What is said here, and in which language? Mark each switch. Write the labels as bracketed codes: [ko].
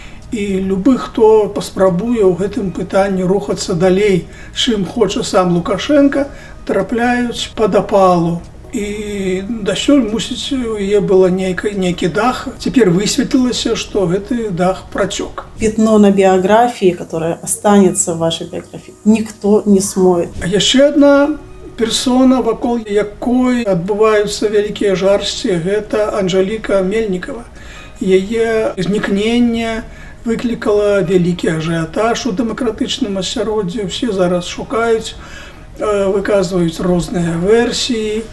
[be] І любы, хто паспрабуе ў гэтым пытанні рухацца далей, чым хоча сам Лукашенко, трапляюць пад апалу. І дасюль, мусіць, у яе было нейкі дах. Цяпер высветлілася, што гэты дах працёк. [ru] Пятно на биографии, которое останется в вашей биографии, никто не смоет. [be] А яшчэ одна персона, вакол якой адбываюцца вялікія жарсці, гэта Анжеліка Мельнікова. Яе знікненне выклікала вялікі ажыятаж у дэмакратычным асяроддзі. Усе зараз шукаюць, выказваюць розныя версіі.